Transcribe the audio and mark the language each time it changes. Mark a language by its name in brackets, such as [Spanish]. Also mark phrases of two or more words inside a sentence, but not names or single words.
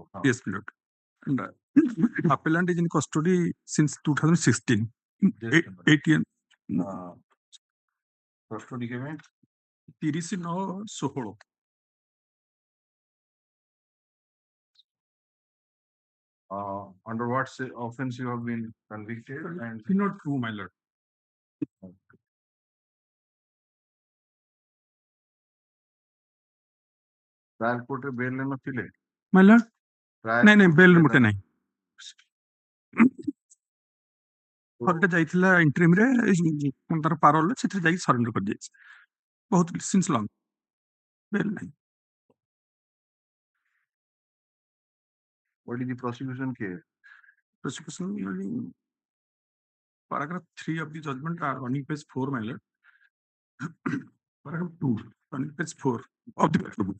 [English] Yes, Lord. And appellant is in custody since 2016. 8 years. [Odia] Custody କେବେ? [English] 30/9/16. Under what offense you have been convicted? And not true, my lord. Trial court [Odia] ରେ bail ନଥିଲେ? [English] My lord. [Odia] ନାଇଁ ବେଲ୍ ମୋଟେ ନାହିଁ. ଥରଟେ ଯାଇଥିଲା ଇଣ୍ଟରିମ୍ ରେ ତାର ପାରୋଲ ସେଥିରେ ଯାଇକି ସରେଣ୍ଡର କରିଯାଇଛି. ବହୁତ [English] since long bail [Odia] ନାହିଁ. [English] What is the prosecution case? Prosecution paragraph 3 of the judgment are running page 4, my lord. Paragraph 2 running page 4 of the book.